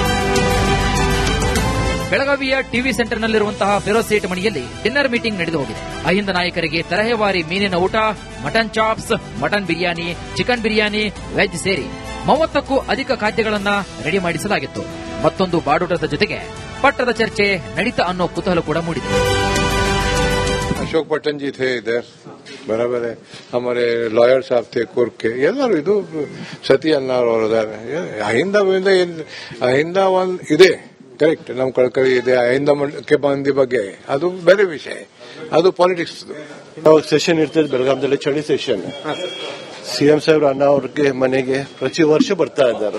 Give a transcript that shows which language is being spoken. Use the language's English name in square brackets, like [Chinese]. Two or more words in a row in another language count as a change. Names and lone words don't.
[Kannada] ಬೆಳಗಾವಿಯ ಟಿವಿ ಸೆಂಟರ್ನಲ್ಲಿರುವಂತಹ ಫಿರೋಜ್ ಸೇಠ್ ಮನೆಯಲ್ಲಿ [English] dinner meeting [Kannada] ನಡೆದು ಹೋಗಿದೆ. ಅಹಿಂದ ನಾಯಕರಿಗೆ ತರಹೇವಾರಿ ಮೀನಿನ ಊಟ, [English] mutton chops, [Kannada] ಮಟನ್ ಬಿರಿಯಾನಿ, ಚಿಕನ್ ಬಿರಿಯಾನಿ, ವೆಜ್ ಸೇರಿ 30ಕ್ಕೂ ಅಧಿಕ ಖಾದ್ಯಗಳನ್ನ ರೆಡಿ ಮಾಡಿಸಲಾಗಿತ್ತು. ಮತ್ತೊಂದು ಬಾಡೂಟದ ಜೊತೆಗೆ ಪಟ್ಟದ ಚರ್ಚೆ ನಡೀತಾ ಅನ್ನೋ ಕುತೂಹಲ ಕೂಡ ಮೂಡಿದೆ. [Hindi] अशोक पट्टन जी थे इधर, बराबर है. हमारे लॉयर साहब थे कुर्क के, [Kannada] ಎಲ್ಲರೂ ಇದು ಸತಿ ಅನ್ನಾರ್ ಅವರಿದ್ದಾರೆ. ಅಹಿಂದ ಒಂದು ಇದೆ, ಕರೆಕ್ಟ್. ನಮ್ಮ ಕಳ್ಕಳಿ ಇದೆ. ಅಹಿಂದ ಕೆ ಬಂದಿ ಬಗ್ಗೆ ಅದು ಬೇರೆ ವಿಷಯ, ಅದು ಪಾಲಿಟಿಕ್ಸ್. ಸೆಷನ್ ಇರ್ತದೆ ಬೆಳಗಾವಿಯಲ್ಲಿ, ಚಳಿ ಸೆಷನ್. ಸಿಎಂ ಸಾಹೇಬ್ರು ಅಣ್ಣ ಅವ್ರಿಗೆ ಮನೆಗೆ ಪ್ರತಿ ವರ್ಷ ಬರ್ತಾ ಇದ್ದಾರೆ.